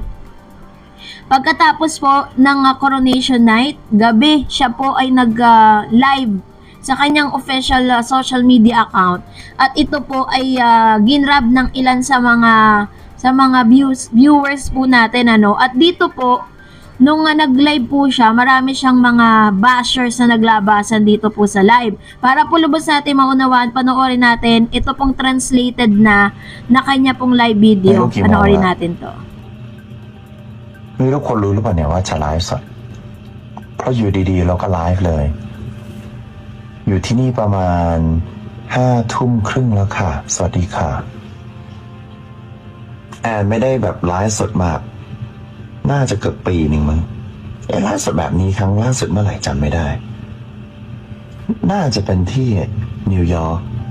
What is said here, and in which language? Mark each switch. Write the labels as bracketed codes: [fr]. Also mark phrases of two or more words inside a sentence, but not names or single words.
[tl] Pagkatapos po ng [en] coronation night, [tl] gabi siya po ay nag-live sa kanyang [en] official social media account [tl] at ito po ay ginrab ng ilan sa mga viewers po natin at dito po nung nag-live po siya, marami siyang mga bashers na naglabasan dito po sa live. Para po lubos natin maunawaan, panoorin natin ito pong translated na kanya pong [en] live video. [tl] Panoorin natin to. [th] ไม่รู้คนรู้หรือเปล่าเนี่ยว่าจะไลฟ์สดเพราะอยู่ดีๆเราก็ไลฟ์เลยอยู่ที่นี่ประมาณ5 ทุ่มครึ่งแล้วค่ะสวัสดีค่ะ แอนไม่ได้แบบไลฟ์สดมาน่าจะเกือบปีหนึ่งมั้งไลฟ์สดแบบนี้ครั้งล่าสุดเมื่อไหร่จำไม่ได้น่าจะเป็นที่นิวยอร์ก